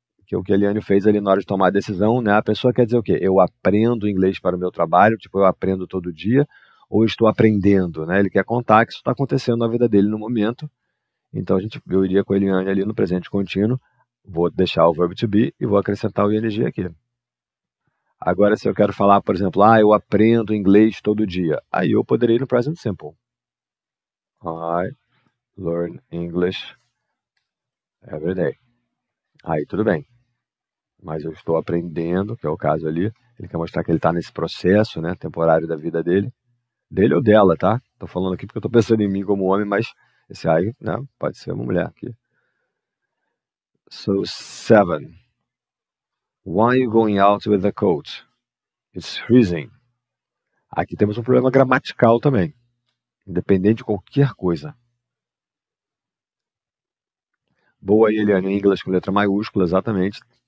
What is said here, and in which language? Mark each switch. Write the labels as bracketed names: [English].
[Portuguese] que é o que a Eliane fez ali na hora de tomar a decisão, né? A pessoa quer dizer o quê? Eu aprendo inglês para o meu trabalho, tipo, eu aprendo todo dia, ou estou aprendendo, né? Ele quer contar que isso está acontecendo na vida dele no momento. Então eu iria com a Eliane ali no presente contínuo, vou deixar o verbo to be e vou acrescentar o ing aqui. Agora, se eu quero falar, por exemplo, eu aprendo inglês todo dia, aí eu poderia ir no present simple. [English] I learn English every day. [Portuguese] Aí tudo bem. Mas eu estou aprendendo, que é o caso ali. Ele quer mostrar que ele está nesse processo, né, temporário da vida dele. Dele ou dela, tá? Estou falando aqui porque eu estou pensando em mim como homem, mas esse I, né, pode ser uma mulher aqui. [English] So, 7. Why are you going out with the coat? It's freezing. [Portuguese] Aqui temos um problema gramatical também. Independente de qualquer coisa. Boa aí, Eliane, em inglês com letra maiúscula, exatamente.